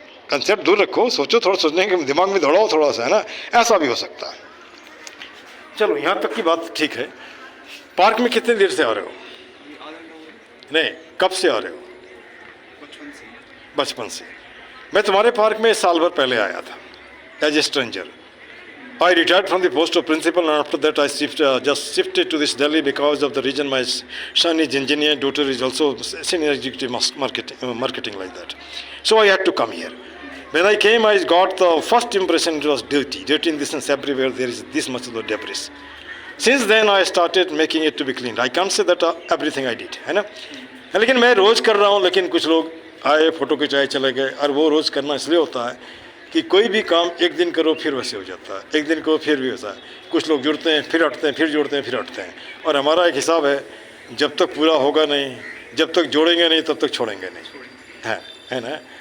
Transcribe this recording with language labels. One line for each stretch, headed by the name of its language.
Hindi: Concept दूर रखो, सोचो, थोड़ा सोचने के दिमाग में दौड़ाओ थोड़ा सा, है ना, ऐसा भी हो सकता है। चलो यहाँ तक की बात ठीक है। पार्क में कितनी देर से आ रहे हो? नहीं, कब से आ रहे हो? बचपन से। मैं तुम्हारे पार्क में साल भर पहले आया था
English: As a stranger. I retired from the post of principal, and after that I just shifted to this Delhi because of the reason my son is engineer, daughter is also senior executive marketing like that. So I had to come here. When I came, I got the first impression it was dirty in the sense everywhere there is this much of the debris. Since then I started making it to be cleaned. I can't say that everything I did,
Hindi: है ना। लेकिन मैं रोज़ कर रहा हूँ, लेकिन कुछ लोग आए, फोटो खिंचाए, चले गए। और वो रोज़ करना इसलिए होता है कि कोई भी काम एक दिन करो फिर वैसे हो जाता है, एक दिन करो फिर भी वैसा है। कुछ लोग जुड़ते हैं फिर हटते हैं, फिर जुड़ते हैं फिर हटते हैं। और हमारा एक हिसाब है, जब तक पूरा होगा नहीं, जब तक जोड़ेंगे नहीं तब तक छोड़ेंगे नहीं, है ना।